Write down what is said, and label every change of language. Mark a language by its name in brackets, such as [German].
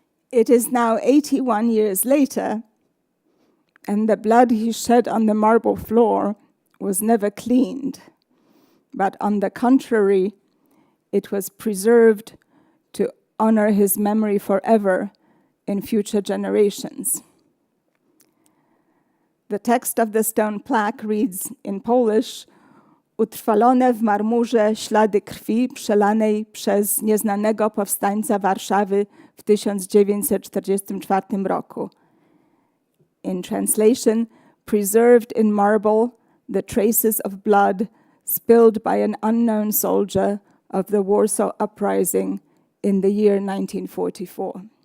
[English] It is now 81 years later, and the blood he shed on the marble floor was never cleaned, but on the contrary, it was preserved to honor his memory forever in future generations. The text of the stone plaque reads in Polish: [Polish] Utrwalone w marmurze ślady krwi przelanej przez nieznanego powstańca Warszawy w 1944 roku. [English] In translation, preserved in marble the traces of blood spilled by an unknown soldier of the Warsaw Uprising in the year 1944.